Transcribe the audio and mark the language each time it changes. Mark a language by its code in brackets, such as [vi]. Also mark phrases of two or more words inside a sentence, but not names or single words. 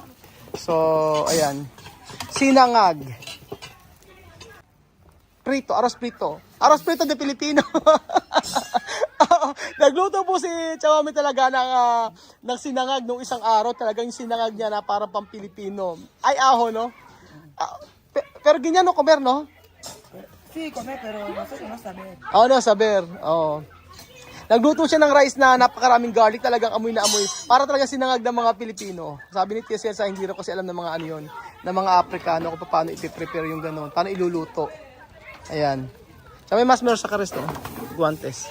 [tl] So ayan, sinangag, prito, [es] arroz prito de Pilipino. [tl] Nagluto po si Chawami talaga ng sinangag nung isang araw. Talagang yung sinangag niya na parang pang-Pilipino. Ay, aho, no? Pero ganyan, [es] no, comer, no? Sí, come, pero nosotros no sabemos. Oo, no, saber. [tl] Oo. Nagluto siya ng rice na napakaraming garlic. Talagang amoy na amoy. Para talaga sinangag ng mga Pilipino. Sabi ni Tia Celsa, hindi rin kasi alam ng mga ano yun, ng mga Aprikano kung paano ipiprepare yung gano'n. Paano iluluto. Ayan. Sa may mas meron sa karesto. [es] Guantes.